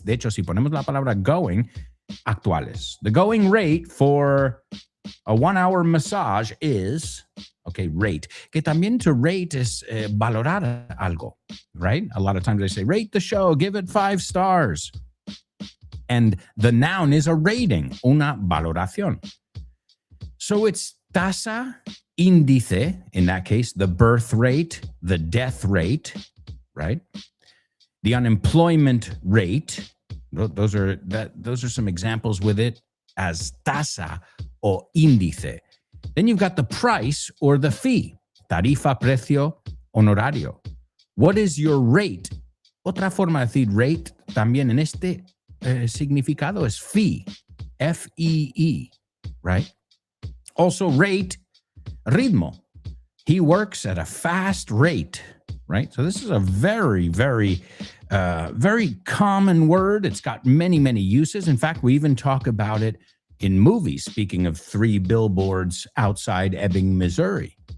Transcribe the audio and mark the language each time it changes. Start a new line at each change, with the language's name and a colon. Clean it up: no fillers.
Spanish: De hecho, si ponemos la palabra going, actuales.
English: The going rate for a 1-hour massage is, okay, rate.
Spanish: Que también
English: to rate is
Spanish: valorar algo, right?
English: A lot of times they say, rate the show, give it 5 stars. And the noun is a rating,
Spanish: una valoración.
English: So it's tasa, índice, in that case, the birth rate, the death rate, right? The unemployment rate. Those are some examples with it as tasa or índice. Then you've got the price or the fee, tarifa, precio, honorario. What is your rate?
Spanish: Otra forma de decir rate también en este significado es fee, F-E-E, right?
English: Also rate, ritmo. He works at a fast rate, right? So this is a very, very, very common word. It's got many, many uses. In fact, we even talk about it in movies, speaking of 3 Billboards Outside Ebbing, Missouri.